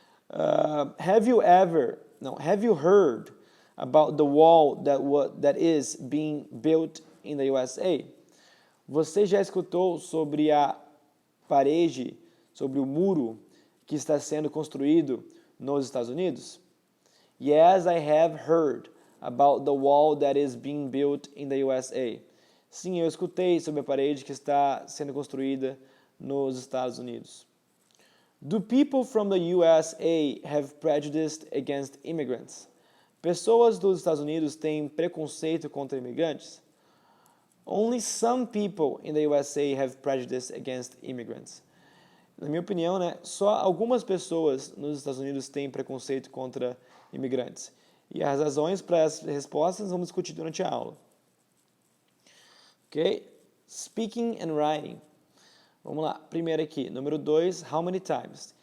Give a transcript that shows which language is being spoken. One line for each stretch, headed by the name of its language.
English: Have you heard about the wall that is being built in the USA?
Portuguese: Você já escutou sobre a parede, sobre o muro que está sendo construído nos Estados Unidos?
English: Yes, I have heard about the wall that is being built in the USA.
Portuguese: Sim, eu escutei sobre a parede que está sendo construída nos Estados Unidos.
English: Do people from the USA have prejudice against immigrants?
Portuguese: Pessoas dos Estados Unidos têm preconceito contra imigrantes?
English: Only some people in the USA have prejudice against immigrants.
Portuguese: Na minha opinião, só algumas pessoas nos Estados Unidos têm preconceito contra imigrantes. E as razões para as respostas vamos discutir durante a aula. Ok?
English: Speaking and writing.
Portuguese: Vamos lá. Primeiro aqui, número 2,
English: how many times?